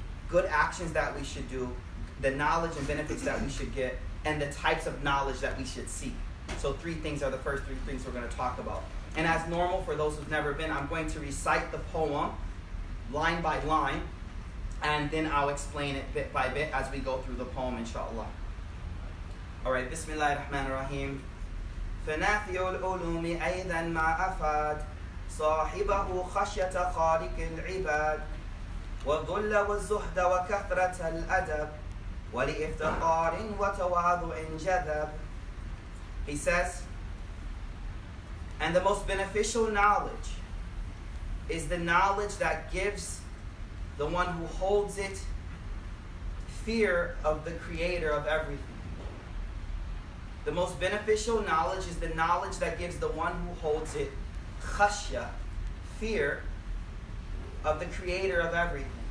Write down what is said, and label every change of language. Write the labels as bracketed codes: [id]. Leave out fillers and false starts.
[en] good actions that we should do, the knowledge and benefits that we should get, and the types of knowledge that we should seek. So 3 things are the first 3 things we're going to talk about. And as normal, for those who've never been, I'm going to recite the poem line by line, and then I'll explain it bit by bit as we go through the poem, inshallah. Alright, Bismillahir Rahmanir Rahim. [ar] فنافي العلوم أيضا ما أفاد صاحبه خشية خالق العباد والذل والزهد وكثرة الأدب ولإفتقار وتواضع جذب. [en] He says, and the most beneficial knowledge is the knowledge that gives the one who holds it fear of the creator of everything. The most beneficial knowledge is the knowledge that gives the one who holds it khashya, fear of the creator of everything.